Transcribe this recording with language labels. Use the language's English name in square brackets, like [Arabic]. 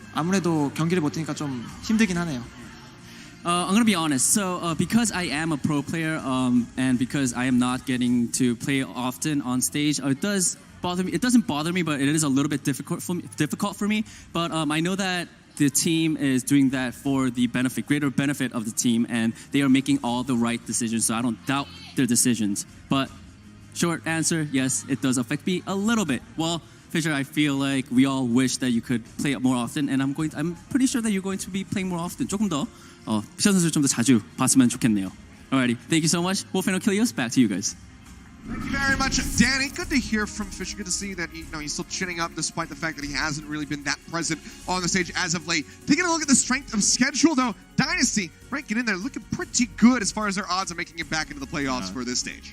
[Korean] 아무래도 경기를 못 뛰니까 좀 힘들긴 하네요. [English] I'm gonna be honest. So because I am a pro player, and because I am not getting to play often on stage, it does bother me. It doesn't bother me, but it is a little bit difficult for me. But I know that the team is doing that for the greater benefit of the team, and they are making all the right decisions. So I don't doubt their decisions. But short answer, yes, it does affect me a little bit. Well, Fisher, I feel like we all wish that you could play it more often, and I'm pretty sure that you're going to be playing more often. [Korean] 조금 더 피셔 선수를 좀 더 자주 봤으면 좋겠네요. [English] Alrighty, thank you so much. Wolf and Achilles, back to you guys. Thank you very much, Danny. Good to hear from Fisher. Good to see that he's still chinning up despite the fact that he hasn't really been that present on the stage as of late. Taking a look at the strength of schedule, though, Dynasty ranking in there looking pretty good as far as their odds of making it back into the playoffs for this stage.